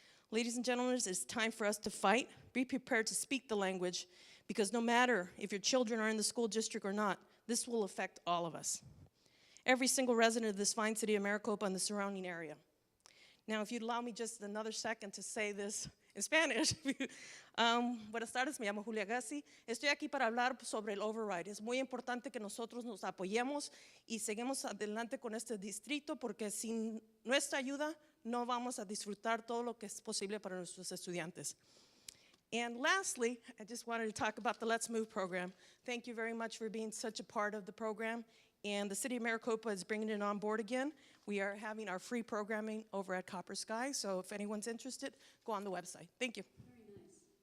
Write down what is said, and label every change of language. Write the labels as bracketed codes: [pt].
[en] Ladies and gentlemen, it's time for us to fight. Be prepared to speak the language, because no matter if your children are in the school district or not, this will affect all of us. Every single resident of this fine city of Maricopa and the surrounding area. Now, if you'd allow me just another second to say this en Spanish. [es] Buenas tardes, me llamo Julia Gassi. Estoy aquí para hablar sobre el override. Es muy importante que nosotros nos apoyemos y seguimos adelante con este distrito, porque sin nuestra ayuda no vamos a disfrutar todo lo que es posible para nuestros estudiantes. [en] And lastly, I just wanted to talk about the Let's Move program. Thank you very much for being such a part of the program. And the city of Maricopa is bringing it on board again. We are having our free programming over at Copper Sky, so if anyone's interested, go on the website. Thank you. Very nice.